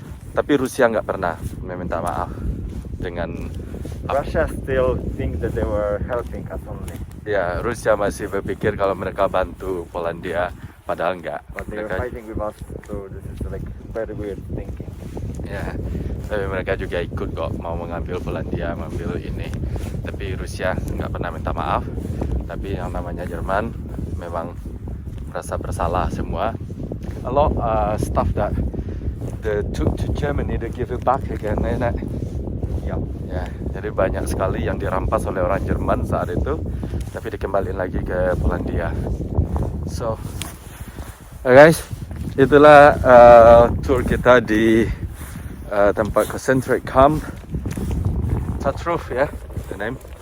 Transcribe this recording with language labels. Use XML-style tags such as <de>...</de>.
<id>Tapi Rusia nggak pernah meminta maaf dengan</id> <en>Russia still think that they were helping us only.</en> <id>Ya, Rusia masih berpikir kalau mereka bantu Polandia, padahal enggak.</id> <en>But they were fighting with us, so this is like very weird thinking.</en> <id>Ya, tapi mereka juga ikut kok, mau mengambil Polandia, mengambil ini. Tapi Rusia nggak pernah minta maaf. Tapi yang namanya Jerman memang merasa bersalah semua.</id> <en>A lot stuff that they took to Germany, they give it back again, isn't it?</en> <id>Ya, jadi banyak sekali yang dirampas oleh orang Jerman saat itu, tapi dikembalikan lagi ke Polandia.</id> <en>So, guys,</en> <id>itulah tour kita di tempat concentrate camp Tatrów, ya,</id> <en>the name.</en>